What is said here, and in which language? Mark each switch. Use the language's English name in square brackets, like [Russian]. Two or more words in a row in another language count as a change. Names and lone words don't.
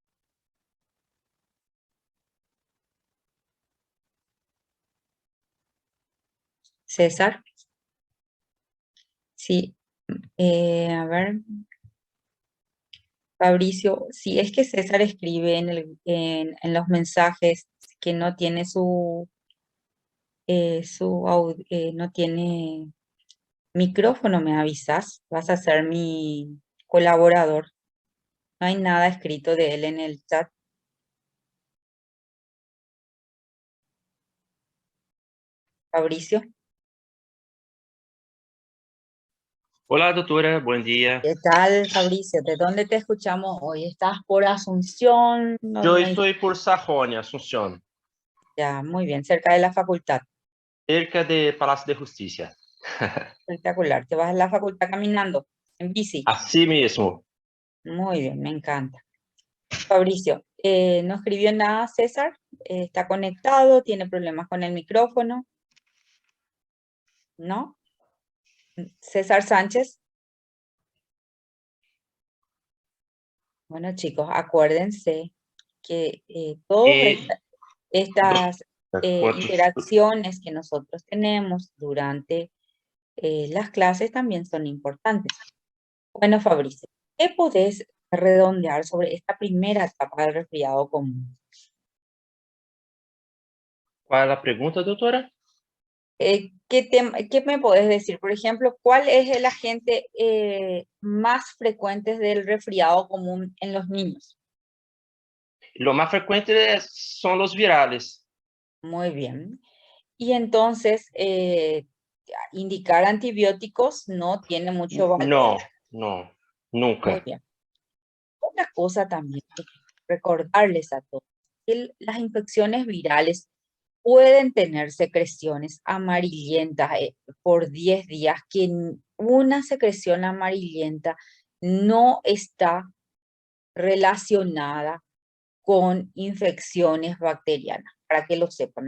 [Spanish] César, sí, a ver, Fabricio, si es que César escribe en los mensajes que no tiene no tiene micrófono, me avisas, vas a ser mi colaborador. No hay nada escrito de él en el chat. Fabricio, [Portuguese] Olá, doutora, bom dia. [Spanish] ¿qué tal, Fabricio? ¿De dónde te escuchamos hoy? ¿Estás por Asunción? No, [Portuguese] Eu [Spanish] no, [Portuguese] estou por Sarrone, Asunción, [Spanish] ya, muy bien, cerca de la facultad. [Portuguese] cerca de Palácio de Justiça. [Spanish] Espectacular. ¿Te vas a la facultad caminando? ¿En bici? [Portuguese] Assim mesmo. [Spanish] Muy bien, me encanta. Fabricio, no escribió nada César, está conectado, tiene problemas con el micrófono, ¿no? César Sánchez. Bueno, chicos, acuérdense que todas [Portuguese] E [Spanish] estas [Portuguese] quantos... [Spanish] interacciones que nosotros tenemos durante las clases también son importantes. Bueno, Fabricio, ¿qué podés redondear sobre esta primera etapa del resfriado común? [Portuguese] Qual é a pergunta, doutora? [Spanish] ¿Qué me podés decir? Por ejemplo, ¿cuál es el agente más frecuente del resfriado común en los niños? [Portuguese] Lo mais frequente são os virales. [Spanish] Muy bien. Y entonces, indicar antibióticos no tiene mucho valor. [Portuguese] Não, não, [Spanish] Muy [Portuguese] nunca. [Spanish] bien. Otra cosa también que quiero recordarles a todos, que las infecciones virales pueden tener secreciones amarillentas por 10 días, que una secreción amarillenta no está relacionada con infecciones bacterianas, para que lo sepan.